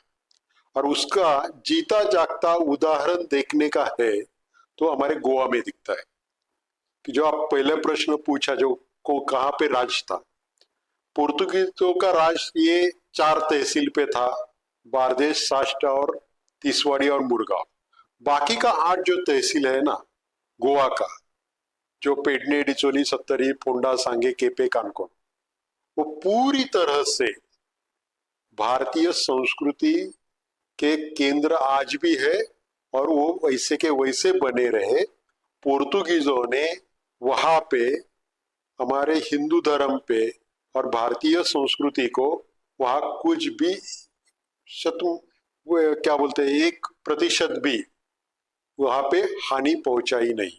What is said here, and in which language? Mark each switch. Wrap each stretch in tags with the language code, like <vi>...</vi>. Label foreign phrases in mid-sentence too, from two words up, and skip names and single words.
<hi>और उसका जीता जागता उदाहरण देखने का है तो हमारे गोवा में दिखता है कि जो आप पहले प्रश्न पूछा, जो को कहाँ पे राज था, पोर्तुगीजों का राज ये 4 तहसील पे था: बारदेश, साष्ट और तीसवाड़ी और मुरगांव। बाकी का 8 जो तहसील है ना गोवा का, जो पेडने, डिचोली, सत्तरी, फोंडा, सांगे, केपे, कानकोन, वो पूरी तरह से भारतीय संस्कृति के केंद्र आज भी है और वो वैसे के वैसे बने रहे। पोर्तुगीजों ने वहां पे हमारे हिंदू धर्म पे और भारतीय संस्कृति को वहां कुछ भी क्या बोलते हैं 1% भी वहां पे हानि पहुंचाई नहीं।</hi>